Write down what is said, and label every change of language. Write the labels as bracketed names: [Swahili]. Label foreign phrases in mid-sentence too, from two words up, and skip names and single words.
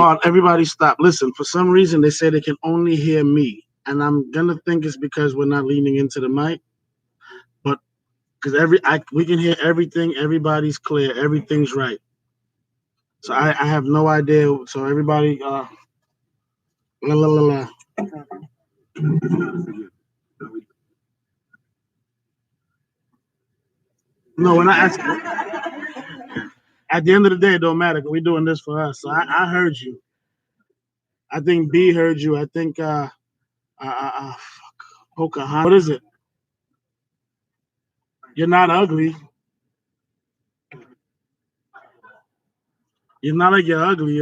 [English] on, everybody stop. Listen, for some reason they say they can only hear me. And I'm gonna think it's because we're not leaning into the mic. But because we can hear everything, everybody's clear, everything's right. So I have no idea. So everybody la la la la. No, we're not asking. At the end of the day, it don't matter. We're doing this for us. So I heard you. I think B heard you. I think Pocahontas. What is it? You're not ugly. You're not like you're ugly.